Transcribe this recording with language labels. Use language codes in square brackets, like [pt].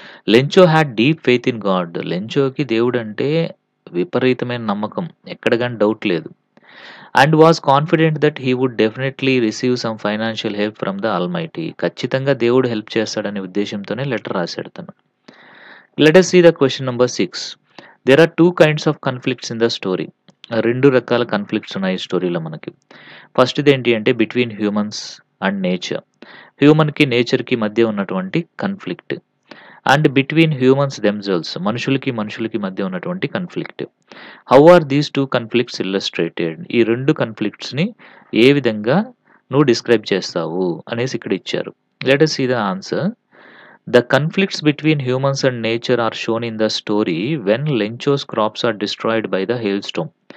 [en] Lencho had deep faith in God. [te] లెంచోకి దేవుడంటే విపరీతమైన నమ్మకం. ఎక్కడ గాని డౌట్ లేదు. [en] And was confident that he would definitely receive some financial help from the almighty. [te] ఖచ్చితంగా దేవుడు హెల్ప్ చేస్తాడనే ఉద్దేశ్యంతోనే లెటర్ రాసాడు తను. [en] Let us see the question number 6. There are 2 kinds of conflicts in the story. [te] 2 రకాల conflicts ఉన్నాయి ఈ స్టోరీలో మనకి. ఫస్ట్‌ది ఏంటి అంటే [en] Between humans and nature. [te] హ్యూమన్‌కి, నేచర్‌కి మధ్య ఉన్నటువంటి conflict. [en] And between humans themselves. [te] మనుషులకి మధ్య ఉన్నటువంటి conflict. [en] How are these 2 conflicts illustrated? [te] ఈ 2 కాన్‌ఫ్లిక్ట్స్‌ని ఏ విధంగా నువ్వు డిస్క్రైబ్ చేస్తావు అనేసి ఇక్కడ ఇచ్చారు. [en] Let us see the answer. The conflicts between humans and nature are shown in the story when Lencho's crops are destroyed by the hailstorm.